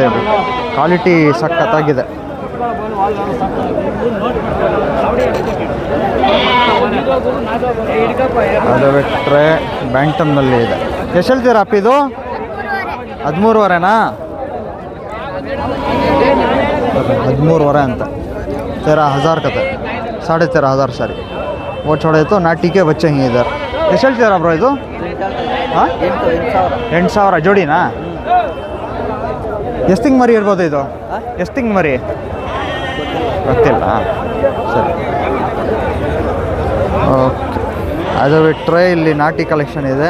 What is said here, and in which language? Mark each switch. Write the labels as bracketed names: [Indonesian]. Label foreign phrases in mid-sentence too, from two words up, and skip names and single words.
[Kannada] ಅದು ಕ್ವಾಲಿಟಿ ಸಖತ್ತಾಗಿದೆ. ಅದು ಬಿಟ್ಟರೆ ಬ್ಯಾಂಟಮ್ನಲ್ಲಿ ಇದೆ. ಎಷ್ಟು ಹೇಳ್ತೀರಾ ಅಪ್ಪ ಇದು? 13,500ನಾ? 13,500 ಅಂತ. 13,000 ಕತೆ, 13,500 ಸರಿ. [Hindi] वो छोड़े तो नाटी के बच्चे ही इधर. [Kannada] ಎಷ್ಟು ಹೇಳ್ತೀರಾ ಬ್ರೋ ಇದು? ಹಾಂ, 8,000 ಜೋಡಿನಾ? ಎಷ್ಟು ತಿಂಗ್ ಮರಿ ಇರ್ಬೋದು ಇದು? ಎಷ್ಟು ತಿಂಗ್ ಮರಿ ಗೊತ್ತಿಲ್ಲ. ಸರಿ, ಓಕೆ. ಅದು ಬಿಟ್ಟರೆ ಇಲ್ಲಿ ನಾಟಿ ಕಲೆಕ್ಷನ್ ಇದೆ.